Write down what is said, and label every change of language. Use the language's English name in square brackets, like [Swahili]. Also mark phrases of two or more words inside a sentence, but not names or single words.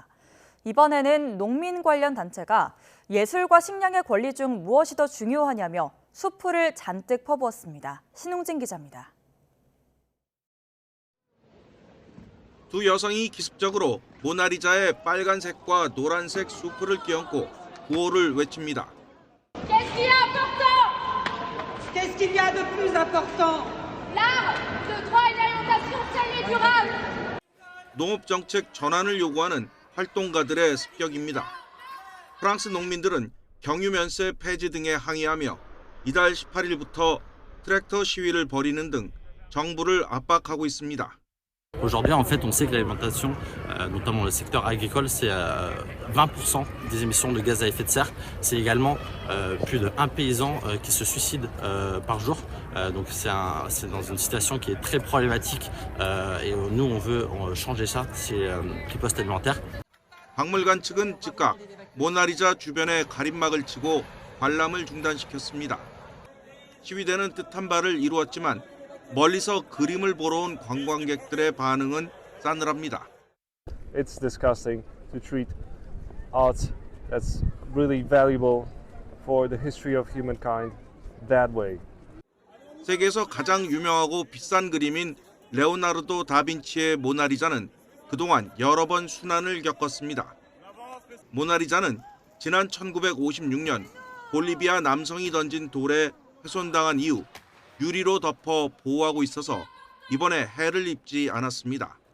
[Korean] 이번에는 농민 관련 단체가 예술과 식량의 권리 중 무엇이 더 중요하냐며 수풀을 잔뜩 퍼부었습니다. 신웅진 기자입니다. 두 여성이 기습적으로 모나리자의 빨간색과 노란색 수풀을 끼얹고 구호를 외칩니다. [French] Qu'est-ce qui est important? Qu'est-ce qu'il y a de plus important? L'art, le droit et l'orientation saine et durable. [Korean] 농업 정책 전환을 요구하는 활동가들의 습격입니다. 프랑스 농민들은 경유 면세 폐지 등에 항의하며 이달 18일부터 트랙터 시위를 벌이는 등 정부를 압박하고 있습니다. [French] Aujourd'hui, en fait, on sait que l'alimentation, notamment le secteur agricole, c'est 20% des émissions de gaz à effet de serre. C'est également plus de 1 paysan qui se suicide par jour. Donc c'est dans une situation qui est très problématique et nous, on veut changer ça, c'est riposte alimentaire. [Korean] 박물관 측은 즉각 모나리자 주변에 가림막을 치고 관람을 중단시켰습니다. 시위대는 뜻한 바를 이루었지만 멀리서 그림을 보러 온 관광객들의 반응은 싸늘합니다. [English] It's disgusting to treat art that's really valuable for the history of humankind that way. [Korean] 세계에서 가장 유명하고 비싼 그림인 레오나르도 다빈치의 모나리자는 그동안 여러 번 순환을 겪었습니다. 모나리자는 지난 1956년 볼리비아 남성이 던진 돌에 훼손당한 이후 유리로 덮어 보호하고 있어서 이번에 해를 입지 않았습니다.